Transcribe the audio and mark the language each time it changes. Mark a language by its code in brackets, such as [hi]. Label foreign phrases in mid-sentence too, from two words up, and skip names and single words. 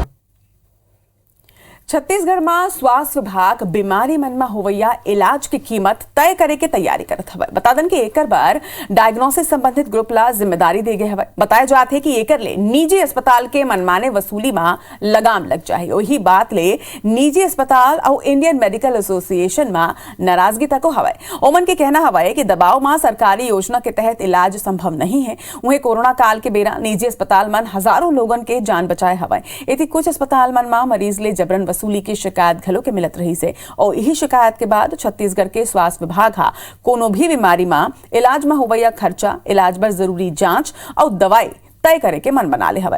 [hne] छत्तीसगढ़ में स्वास्थ्य विभाग बीमारी मन में होवैया इलाज की कीमत तय करे के तैयारी करत हवे। बता दें कि एकर बार डायग्नोसिस संबंधित ग्रुप ला जिम्मेदारी दे गए हवे। बताया जात है कि एकर ले निजी अस्पताल के मनमाने वसूली में लगाम लग जाए। वही बात ले निजी अस्पताल और इंडियन मेडिकल एसोसिएशन में नाराजगी तक हवे। ओमन के कहना हवे कि दबाव में सरकारी योजना के तहत इलाज संभव नहीं है। वहीं कोरोना काल के बेरा निजी अस्पताल मन हजारों लोगन के जान बचाए हवे। इति कुछ अस्पताल मन में मरीज ले जबरन वसूली की शिकायत घलो के मिलत रही से और यही शिकायत के बाद छत्तीसगढ़ के स्वास्थ्य विभाग कोनो भी बीमारी में इलाज में होवैया खर्चा, इलाज पर जरूरी जांच और दवाई तय करे के मन बना ले हवे।